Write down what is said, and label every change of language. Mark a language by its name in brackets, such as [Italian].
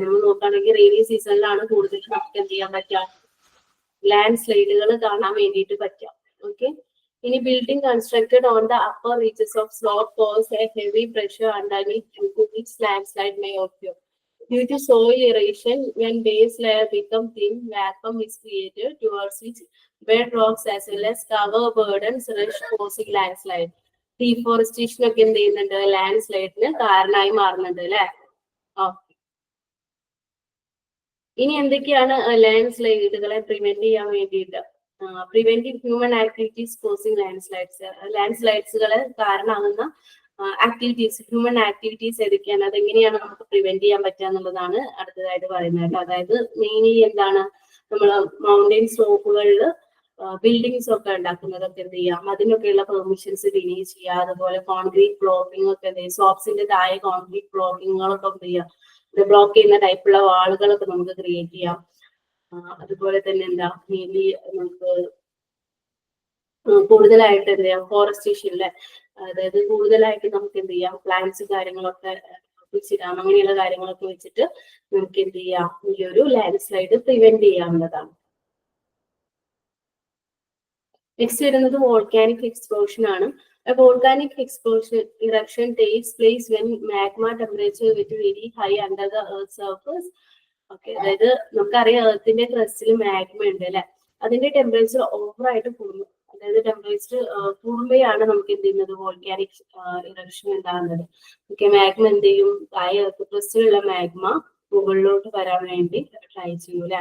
[Malayalam] നമ്മൾ നോക്കുകയാണെങ്കിൽ റെയിനി സീസണിലാണ് കൂടുതൽ നമുക്ക് എന്ത് ചെയ്യാൻ പറ്റുക, ലാൻഡ് സ്ലൈഡുകൾ കാണാൻ വേണ്ടിയിട്ട് പറ്റുക. [English] Okay, ഇനി building constructed on the upper reaches of slope cause a heavy pressure underneath due to which landslide may occur. Due to soil erosion, when base layer become thin, vacuum is created towards which bed rocks as well as cover burdens rush, causing landslide. [Malayalam] Deforestation ഒക്കെ എന്ത് ചെയ്യുന്നുണ്ട്, land സ്ലൈഡിന് കാരണമായി മാറുന്നുണ്ട് അല്ലെ. ഇനി എന്തൊക്കെയാണ് land സ്ലൈഡുകളെ prevent ചെയ്യാൻ വേണ്ടിയിട്ട്, [English] Preventing human activities causing landslides. [Malayalam] Land സ്ലൈഡ്സുകളെ കാരണമാകുന്ന ആക്ടിവിറ്റീസ്, ഹ്യൂമൻ ആക്ടിവിറ്റീസ് ഏതൊക്കെയാണ്, അതെങ്ങനെയാണ് നമുക്ക് പ്രിവെന്റ് ചെയ്യാൻ പറ്റുക എന്നുള്ളതാണ് അടുത്തതായിട്ട് പറയുന്നത്. അതായത് മെയിൻലി എന്താണ്, നമ്മൾ മൗണ്ടൻ സ്ലോപ്പുകളിൽ ബിൽഡിങ്സ് ഒക്കെ ഉണ്ടാക്കുന്നതൊക്കെ എന്ത് ചെയ്യാം, അതിനൊക്കെയുള്ള പെർമിഷൻസ് റിന്യൂ ചെയ്യുക. അതുപോലെ കോൺക്രീറ്റ് ബ്ലോക്കിംഗ് ഒക്കെ എന്ത് ചെയ്യും, സ്ലോപ്സിന്റെ താഴെ കോൺക്രീറ്റ് ബ്ലോക്കിങ്ങുകളൊക്കെ എന്ത് ചെയ്യാം, ബ്ലോക്ക് ചെയ്യുന്ന ടൈപ്പുള്ള വാളുകളൊക്കെ നമുക്ക് ക്രിയേറ്റ് ചെയ്യാം. അതുപോലെ തന്നെ എന്താ, മെയിൻലി നമുക്ക് കൂടുതലായിട്ട് എന്ത് ചെയ്യാം, ഫോറസ്റ്റേഷൻ അല്ലെ, അതായത് കൂടുതലായിട്ട് നമുക്ക് എന്ത് ചെയ്യാം, പ്ലാന്റ്സ് കാര്യങ്ങളൊക്കെ വെച്ചിടാം. അങ്ങനെയുള്ള കാര്യങ്ങളൊക്കെ വെച്ചിട്ട് നമുക്ക് എന്ത് ചെയ്യാം, ഈ ഒരു ലാൻഡ് സ്ലൈഡ് പ്രിവെന്റ് ചെയ്യാവുന്നതാണ്. നെക്സ്റ്റ് വരുന്നത് വോൾക്കാനിക് എക്സ്പ്ലോഷൻ ആണ്. [English] Volcanic explosion eruption takes place when magma temperature get very high under the earth surface. [Malayalam] Okay, അതായത് നമുക്കറിയാം എർത്തിന്റെ ക്രസ്റ്റിൽ മാഗ്മ ഉണ്ട് അല്ലെ, അതിന്റെ ടെമ്പറേച്ചർ ഓവറായിട്ട് കൂടുന്നു. അതായത് ടെമ്പറേച്ചർ കൂടുമ്പോഴാണ് നമുക്ക് എന്ത് ചെയ്യുന്നത്, വോൾക്കാനിക് ഇറപ്ഷൻ ഉണ്ടാകുന്നത്. ഓക്കെ, മാഗ്മ എന്ത് ചെയ്യും, താഴെ എർത്ത് ക്രസ്റ്റിലുള്ള മാഗ്മ മുകളിലോട്ട് വരാൻ വേണ്ടി ട്രൈ ചെയ്യൂല.